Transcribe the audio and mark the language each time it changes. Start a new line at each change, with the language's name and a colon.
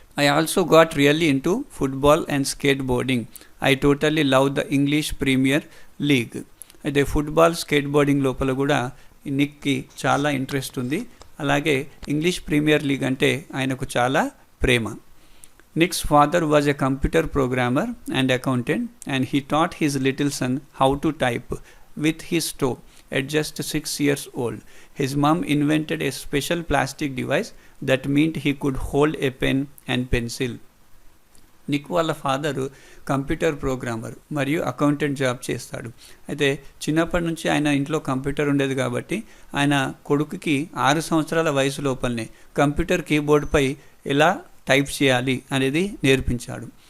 English: I also got really into football and skateboarding. I totally love the English Premier League.
Telugu: అయితే football, skate boarding లోపల కూడా నిక్కి చాలా interest ఉంది. అలాగే English premier league అంటే ఆయనకు చాలా ప్రేమ.
English: Nick's father was a computer programmer and accountant, and he taught his little son how to type with his toe at just 6 years old. His mom invented a special plastic device that meant he could hold a pen and pencil.
Telugu: Nick వాళ్ళ father computer programmer మరియు accountant job చేస్తాడు. అయితే చిన్నప్పటి నుంచి ఆయన ఇంట్లో computer ఉండేది కాబట్టి ఆయన కొడుకుకి 6 సంవత్సరాల వయసు లోపలనే కంప్యూటర్ కీబోర్డ్పై ఎలా టైప్ చేయాలి అనేది నేర్పించాడు.